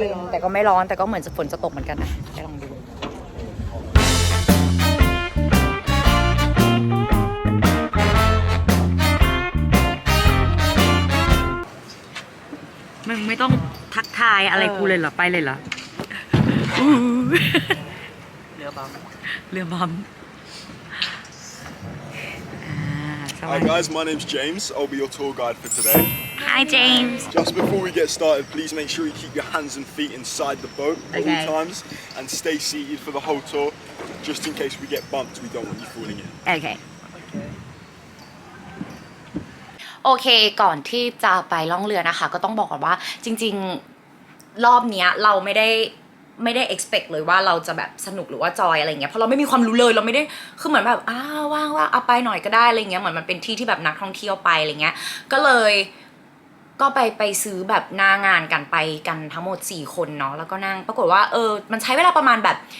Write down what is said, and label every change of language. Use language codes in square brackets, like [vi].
[th] แต่ก็ไม่ร้อนแต่ก็เหมือนฝนจะตกเหมือนกันนะไปลองดูมึงไม่ต้องทักทายอะไรกูเลยเหรอไปเลยเหรอเรือบัม [en] Hi guys, my name's James. I'll be your tour guide for today. Hi James. Just before we get started, please make sure you keep your hands and feet inside the boat at all times and stay seated for the whole tour. Just in case we get bumped, we don't want you falling in. Okay. [th] โอเคก่อนที่จะไปล่องเรือนะคะก็ต้องบอกก่อนว่าจริงๆ รอบเนี้ยเราไม่ได้ expect เลยว่าเราจะแบบสนุกหรือว่าจอยอะไรเงี้ยเพราะเราไม่มีความรู้เลยเราไม่ได้คือเหมือนแบบว่างเอาไปหน่อยก็ได้อะไรเงี้ยเหมือนมันเป็นที่ที่แบบนักท่องเที่ยวไปอะไรเงี้ยก็เลยก็ไปซื้อแบบหน้างานกันไปกันทั้งหมด4คนเนาะแล้วก็นั่งปรากฏว่ามันใช้เวลาประมาณแบบ